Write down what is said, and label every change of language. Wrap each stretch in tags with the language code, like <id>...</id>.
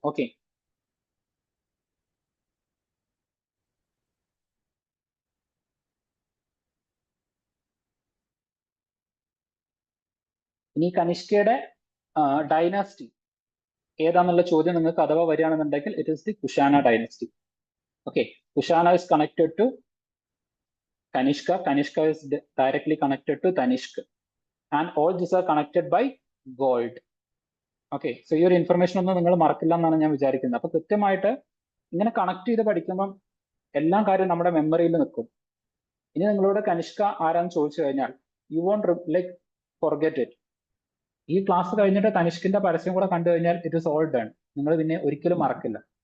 <ml>Okay, ഇനി കനിഷ്കയുടെ dynasty ഏതാന്നുള്ള ചോദ്യം നിങ്ങൾക്ക് അഥവാ വരികയാണെന്നുണ്ടെങ്കിൽ</ml> <en>It is the Kushana dynasty. Okay, Kushana is connected to Kanishka. Kanishka is directly connected to Tanishq, and all these are connected by gold.</en> <ml>Okay, so ഈ ഒരു information ഒന്നും നിങ്ങൾ മറക്കില്ല എന്നാണ് ഞാൻ വിചാരിക്കുന്നത്. അപ്പൊ കൃത്യമായിട്ട് ഇങ്ങനെ കണക്ട് ചെയ്ത് പഠിക്കുമ്പം എല്ലാ കാര്യവും നമ്മുടെ മെമ്മറിയിൽ നിൽക്കും. ഇനി നിങ്ങളോട് കനിഷ്ക ആരാന്ന് ചോദിച്ചു കഴിഞ്ഞാൽ</ml> <en>You won't like forget it.</en> <ml>ഈ ക്ലാസ് കഴിഞ്ഞിട്ട് തനിഷ്കിന്റെ പരസ്യം കൂടെ കണ്ടു കഴിഞ്ഞാൽ</ml> <en>It is all done.</en> <ml>നിങ്ങൾ പിന്നെ ഒരിക്കലും മറക്കില്ല.</ml>